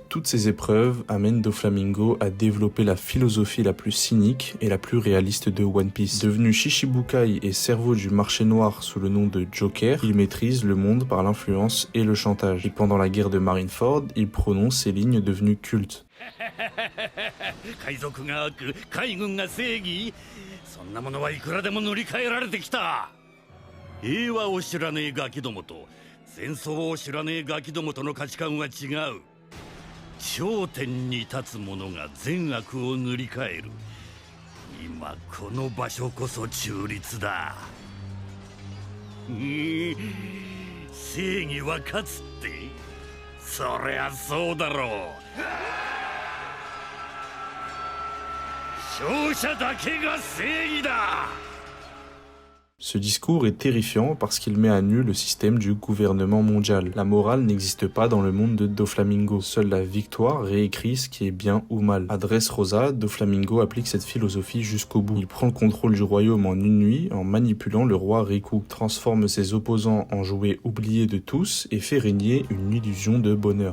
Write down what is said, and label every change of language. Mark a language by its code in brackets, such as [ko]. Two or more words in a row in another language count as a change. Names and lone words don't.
[fr] Toutes ces épreuves amènent Doflamingo à développer la philosophie la plus cynique et la plus réaliste de One Piece. Devenu Shichibukai et cerveau du marché noir sous le nom de Joker, il maîtrise le monde par l'influence et le chantage. Et pendant la guerre de Marineford, il prononce ces lignes devenues cultes. [ja] 海賊が悪、海軍が正義、そんなものはいくらでも塗り替えられてきた。平和を知らねえガキどもと戦争を知らねえガキどもとの価値観は違う。頂点に立つ者が善悪を塗り替える。今この場所こそ中立だ。正義は勝つって、そりゃそうだろう。勝者だけが正義だ。 [fr] Ce discours est terrifiant parce qu'il met à nu le système du gouvernement mondial. La morale n'existe pas dans le monde de Doflamingo. Seule la victoire réécrit ce qui est bien ou mal. À Dressrosa, Doflamingo applique cette philosophie jusqu'au bout. Il prend le contrôle du royaume en une nuit en manipulant le roi Riku, transforme ses opposants en jouets oubliés de tous et fait régner une illusion de bonheur.